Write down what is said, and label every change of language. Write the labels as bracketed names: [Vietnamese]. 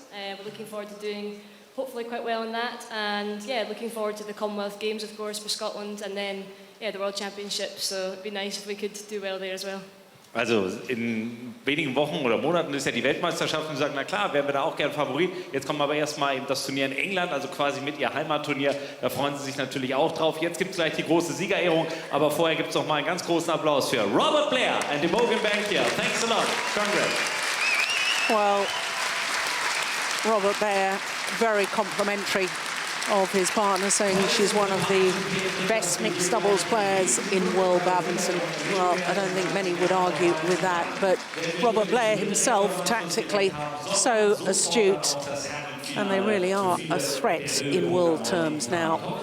[English] We're looking forward to doing hopefully quite well in that, and yeah, looking forward to the Commonwealth Games, of course, for Scotland, and then yeah, the World Championships. So it'd be nice if we could do well there as well. [German] Also in wenigen Wochen oder Monaten ist ja die Weltmeisterschaft und sie sagen, na klar, wären wir da auch gern Favorit. Jetzt kommen aber erstmal eben das Turnier in England, also quasi mit ihr Heimatturnier. Da freuen sie sich natürlich auch drauf. Jetzt gibt es gleich die große Siegerehrung, aber vorher gibt es noch mal einen ganz großen Applaus für Robert Blair and Imogen Bankier. [English] Thanks a lot. Congrats. Well, Robert Blair, very complimentary of his partner, saying she's one of the best mixed doubles players in world badminton. Well, I don't think many would argue with that, but Robert Blair himself, tactically, so astute, and they really are a threat in world terms now.